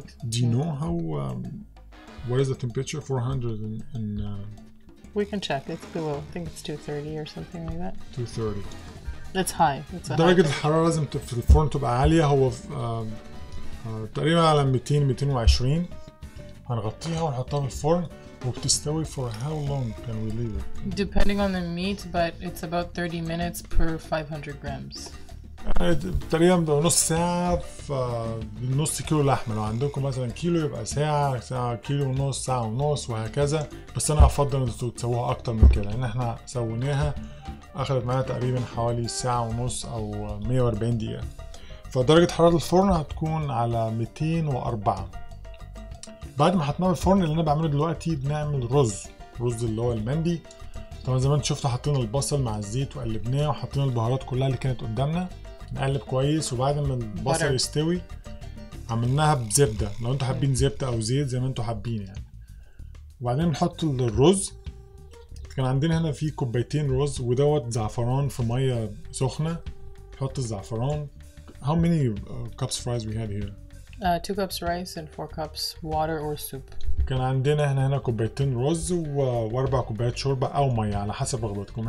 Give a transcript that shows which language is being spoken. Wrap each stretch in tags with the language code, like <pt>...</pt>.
<en>do you know how what is the temperature? 400 and we can check. It's below. I think it's 230 or something like that. 230. It's high. It's a</en> <ar>درجة الحرارة لازم في الفرن تبقى عالية. هو تقريبا على 220. هنغطيها ونحطها في الفرن وبتستوي</ar> <en>for how long can we leave it? Depending on the meat, but it's about 30 minutes per 500 grams.</en> <ar>تقريبا نص ساعة في نص كيلو لحمة. لو عندكم مثلا كيلو يبقى ساعة، كيلو ونص، ساعة ونص، وهكذا. بس أنا أفضل إن انتوا تسووها أكتر من كده، لأن احنا سويناها أخذت معانا تقريبا حوالي ساعة ونص أو 140 دقيقة. فدرجة حرارة الفرن هتكون على 204. بعد ما حطيناه الفرن، اللي انا بعمله دلوقتي بنعمل رز اللي هو المندي. طبعا زي ما انتم شفتوا حطينا البصل مع الزيت وقلبناه، وحطينا البهارات كلها اللي كانت قدامنا. نقلب كويس، وبعد ما البصل يستوي عملناها بزبده، لو انتم حابين زبده او زيت زي ما انتم حابين يعني. وبعدين نحط الرز. كان عندنا هنا في كوبايتين رز ودوت زعفران في ميه سخنه. نحط الزعفران.</ar> <en>How many cups fries we had here? 2 cups rice and 4 cups water or soup.</en> <ar>كان عندنا هنا كوبايتين رز و4 كوبايات شوربه او ميه على حسب رغبتكم.</ar>